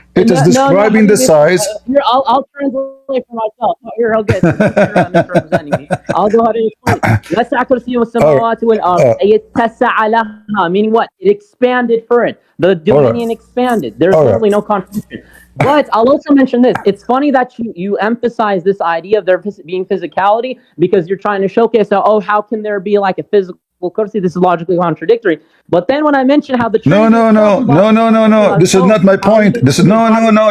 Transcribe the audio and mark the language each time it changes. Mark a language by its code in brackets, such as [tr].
[en] It is describing the size. Here, I'll translate for myself. Here, I'll get misrepresenting me. I'll go ahead and explain. [ar] وسع كرسيه السماوات والأرض أي اتسع لها, [en] meaning what? It expanded for it. The dominion expanded. There's certainly no contradiction. But I'll also mention this. It's funny that you emphasize this idea of there being physicality because you're trying to showcase that, oh, how can there be like a physical kursi? This is logically contradictory. But then when I mention how the no. This is not my point. This is no.